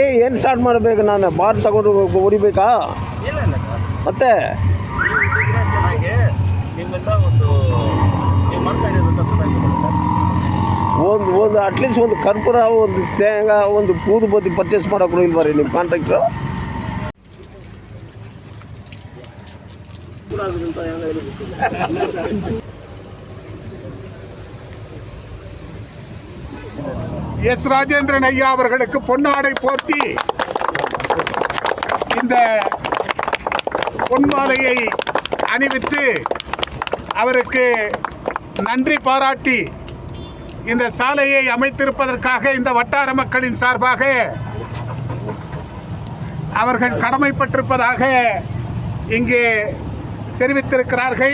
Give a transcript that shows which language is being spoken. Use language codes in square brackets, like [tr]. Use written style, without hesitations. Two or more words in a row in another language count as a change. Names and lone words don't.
[kn] ಏನು ಸ್ಟಾರ್ಟ್ ಮಾಡಬೇಕು? ನಾನು ಬಾರ್ ತಗೊಂಡು ಹೊಡಿಬೇಕಾ? ಮತ್ತೆ ಒಂದು ಅಟ್ಲೀಸ್ಟ್ ಒಂದು ಕರ್ಪೂರ, ಒಂದು ತೇಂಗಾ, ಒಂದು ಬತ್ತಿ ಪರ್ಚೇಸ್ ಮಾಡೋಕ್ಕೂ ಇಲ್ವ ರೀ ನಿಮ್ಮ ಕಾಂಟ್ರಾಕ್ಟ್ರು? [ta] எஸ். ராஜேந்திரன் ஐயா அவர்களுக்கு பொன்னாடை போர்த்தி இந்த பொன்மாலையை அணிவித்து அவருக்கு நன்றி பாராட்டி இந்த சாலையை அமைத்திருப்பதற்காக இந்த வட்டார மக்களின் சார்பாக அவர்கள் கடமைப்பட்டிருப்பதாக இங்கே தெரிவித்திருக்கிறார்கள்.